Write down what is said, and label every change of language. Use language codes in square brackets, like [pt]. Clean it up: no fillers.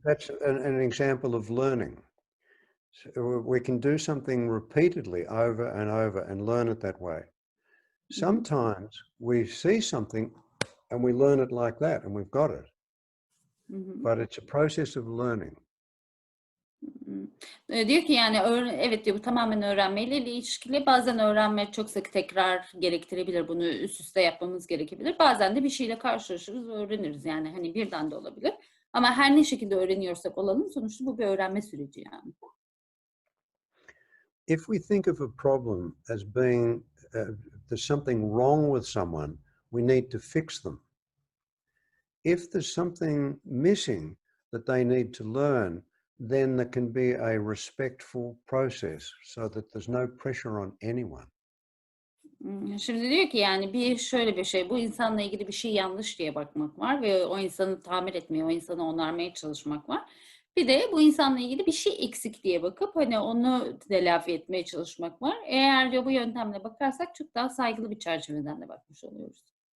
[en] that's an example of learning. So we can do something repeatedly over and over and learn it that way. Sometimes we see something and we learn it like that and we've got it. Mm-hmm. But it's a process of learning. [tr] Diyor ki yani evet diyor bu tamamen öğrenmeyle ilişkili. Bazen öğrenme çok sık tekrar gerektirebilir. Bunu üst üste yapmamız gerekebilir. Bazen de bir şeyle karşılaşırız ve öğreniriz. Yani hani birden de olabilir. Ama her ne şekilde öğreniyorsak olalım sonuçta bu bir öğrenme süreci yani. [en] If we think of a problem as being there's something wrong with someone, we need to fix them. If there's something missing that they need to learn, then there can be a respectful process so that there's no pressure on anyone. [tr] Şimdi diyor ki yani şöyle bir şey, bu insanla ilgili bir şey yanlış diye bakmak var ve o insanı tamir etmeye, o insanı onarmaya çalışmak var. Bir de bu insanla ilgili bir şey eksik diye bakıp hani onu telafi etmeye çalışmak var. Eğer diyor bu yöntemle bakarsak çok daha saygılı bir çerçeveden de bakmış oluyoruz.